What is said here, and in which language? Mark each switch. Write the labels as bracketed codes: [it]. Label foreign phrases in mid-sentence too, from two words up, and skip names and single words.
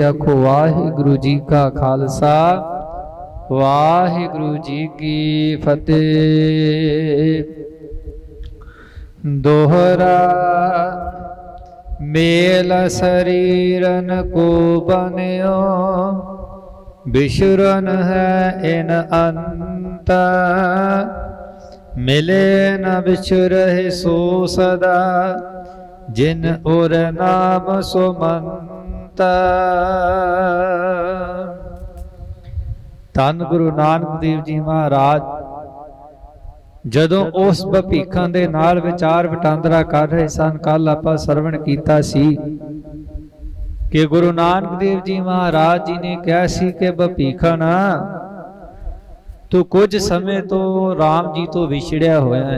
[pa] ਆਖੋ ਵਾਹਿਗੁਰੂ ਜੀ ਕਾ ਖਾਲਸਾ, ਵਾਹਿਗੁਰੂ ਜੀ ਕੀ ਫਤਿਹ। ਦੋਹਰਾ ਮੇਲ ਸਰੀਰਨ ਕੋ ਬਨਿਓ, ਬਿਸ਼ੁਰਨ ਹੈ ਇਨ ਅੰਤ, ਮਿਲੇ ਨ ਬਿਛੁਰਹਿ ਸੋ ਸਦਾ, ਜਿਨ ਉਰ ਨਾਮ ਸੁਮੰਤ। ਧੰਨ ਗੁਰੂ ਨਾਨਕ ਦੇਵ ਜੀ ਮਹਾਰਾਜ ਜਦੋਂ ਉਸ ਭਪੀਖਾਂ ਦੇ ਨਾਲ ਵਿਚਾਰ ਵਟਾਂਦਰਾ ਕਰ ਰਹੇ ਸਨ, ਕੱਲ ਆਪਾਂ ਸਰਵਣ ਕੀਤਾ ਸੀ ਕਿ ਗੁਰੂ ਨਾਨਕ ਦੇਵ ਜੀ ਮਹਾਰਾਜ ਜੀ ਨੇ ਕਿਹਾ ਸੀ ਕਿ ਭਪੀਖਣ ਤੂੰ ਕੁਝ ਸਮੇਂ ਤੋਂ ਰਾਮ ਜੀ ਤੋਂ ਵਿਛੜਿਆ ਹੋਇਆ ਹੈ।